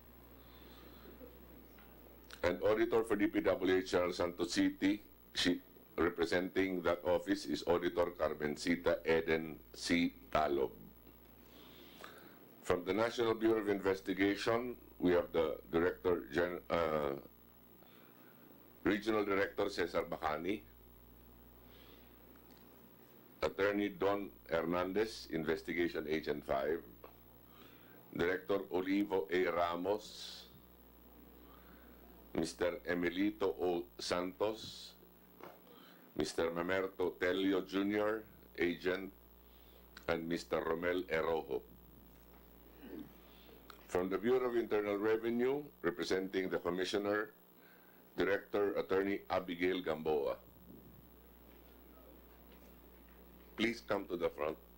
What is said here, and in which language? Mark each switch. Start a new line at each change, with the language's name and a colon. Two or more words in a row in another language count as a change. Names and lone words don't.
English: And Auditor for DPWH General Santos City, representing that office is Auditor Carmencita Eden C. Talob. From the National Bureau of Investigation, we have the Regional Director Cesar Bacani, Attorney Don Hernandez, Investigation Agent 5, Director Olivo A. Ramos, Mr. Emilito O. Santos, Mr. Mamerto Telio Jr., Agent, and Mr. Romel Erojo. From the Bureau of Internal Revenue, representing the Commissioner, Director Attorney Abigail Gamboa. Please come to the front.